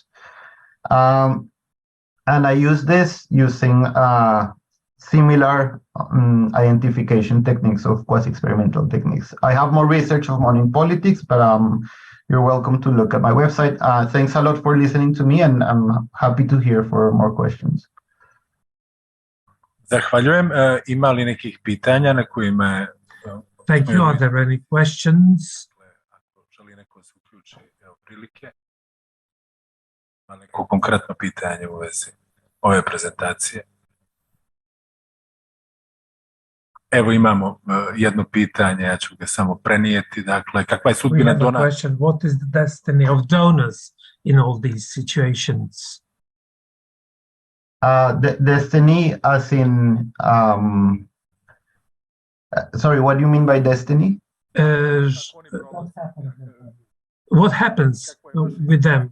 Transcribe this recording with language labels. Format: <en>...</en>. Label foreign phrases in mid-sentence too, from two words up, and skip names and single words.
<en>And I use this using similar identification techniques of quasi-experimental techniques. I have more research of money in politics, but you're welcome to look at my website. Thanks a lot for listening to me, and I'm happy to hear for more questions.</en> <bs>Zahvaljujem. Ima li nekih pitanja na kojima...</bs> <en>Thank you. Are there any questions?</en> <bs>Ako želi neko se uključi, evo prilike. Ima neko konkretno pitanje u vezi ove prezentacije. Evo imamo jedno pitanje, ja ću ga samo prenijeti. Dakle, kakva je sudbina donora?</bs> <en>What is the destiny of donors in all these situations? Destiny as in... sorry, what do you mean by destiny? What happens with them?</en>